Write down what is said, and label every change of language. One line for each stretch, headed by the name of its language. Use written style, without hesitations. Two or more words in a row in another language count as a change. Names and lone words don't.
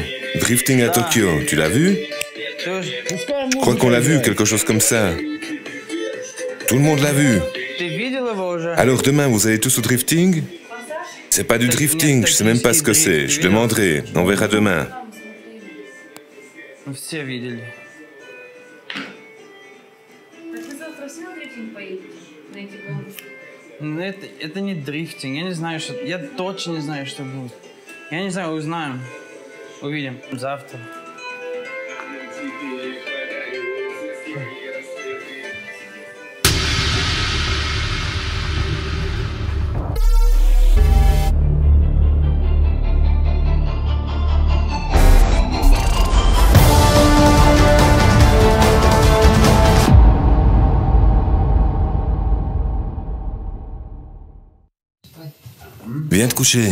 French: Drifting à Tokyo. Tu l'as vu? Je crois qu'on l'a vu, quelque chose comme ça. Tout le monde l'a vu. Alors demain, vous allez tous au drifting? C'est pas du drifting, je sais même pas ce que c'est. Je demanderai. On verra demain.
Russian: Все видели. Так вы завтра все на дрифтинг поедете? На эти гонки? Ну, это не дрифтинг. Я не знаю, что... Я точно не знаю, что будет. Я не знаю, узнаем. Увидим. Завтра.
French: Viens te coucher.